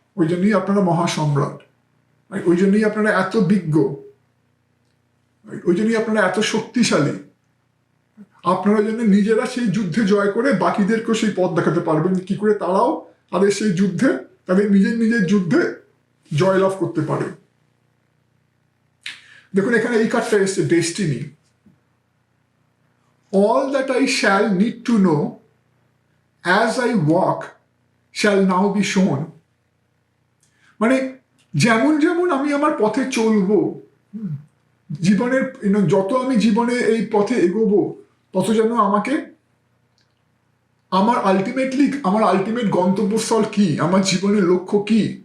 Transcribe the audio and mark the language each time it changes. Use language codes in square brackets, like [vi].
[bn] ওই জন্যই আপনারা মহাসম্রাট, ওই জন্যই আপনারা এত বিজ্ঞ, ওই জন্যই আপনারা এত শক্তিশালী। আপনারা যেন নিজেরা সেই যুদ্ধে জয় করে বাকিদেরকেও সেই পথ দেখাতে পারবেন, কি করে তারাও তাদের সেই যুদ্ধে, তাদের নিজের যুদ্ধে জয়লাভ করতে পারে। দেখুন এখানে এই কার্ডটা এসছে, destiny. [en] All that I shall need to know as I walk shall now be shown. [bn] মানে যেমন যেমন আমি আমার পথে চলবো, জীবনের যত আমি জীবনে এই পথে এগোবো, তত যেন আমাকে আমার আলটিমেট গন্তব্যস্থল কি, আমার জীবনের লক্ষ্য কি,